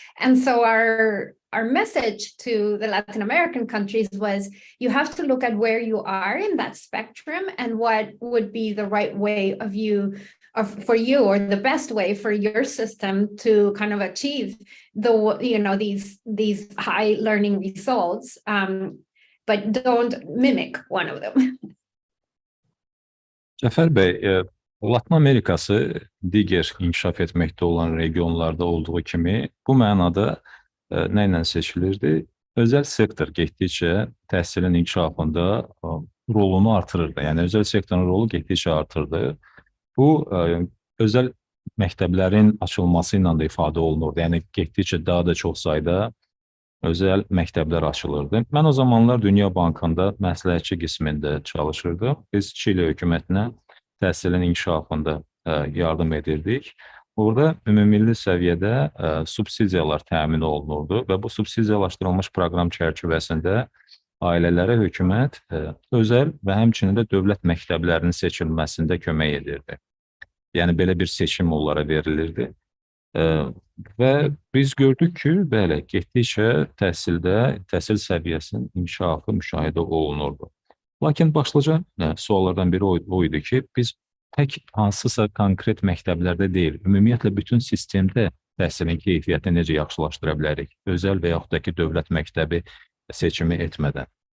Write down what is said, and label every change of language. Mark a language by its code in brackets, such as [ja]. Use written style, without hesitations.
[en] And so our message to the Latin American countries was you have to look at where you are in that spectrum and what would be the right way for you or the best way for your system to kind of achieve these high learning results, but don't mimic one of them. [az] Cəfər bəy, Latin Amerikası digər inkişaf etməkdə olan regionlarda olduğu kimi bu mənada nə ilə seçilirdi? Özəl sektor getdikcə təhsilin inkişafında rolunu artırırdı. Yəni, özəl sektorun rolu getdikcə artırdı. Bu, özəl məktəblərin açılması ilə də ifadə olunurdu. Yəni, getdikcə daha da çox sayda özəl məktəblər açılırdı. Mən o zamanlar Dünya Bankında məsləhətçi qismində çalışırdım. Biz Çile hökumətinə təhsilin inkişafında yardım edirdik. Orada ümumilli səviyyədə subsidiyalar təmin olunurdu və bu subsidiyalaşdırılmış proqram çərçivəsində ailələrə hökumət özəl və həmçinin də dövlət məktəblərinin seçilməsində kömək edirdi. Yəni, belə bir seçim onlara verilirdi. Və biz gördük ki, bəli, getdikcə təhsil səviyyəsinin inkişafı müşahidə olunurdu. Lakin başlıca suallardan biri o idi ki, biz tək hansısa konkret məktəblərdə deyil, ümumiyyətlə bütün sistemdə təhsilin keyfiyyətini necə yaxşılaşdıra bilərik, özəl və yaxud da ki, dövlət məktəbi seçimi etmədən.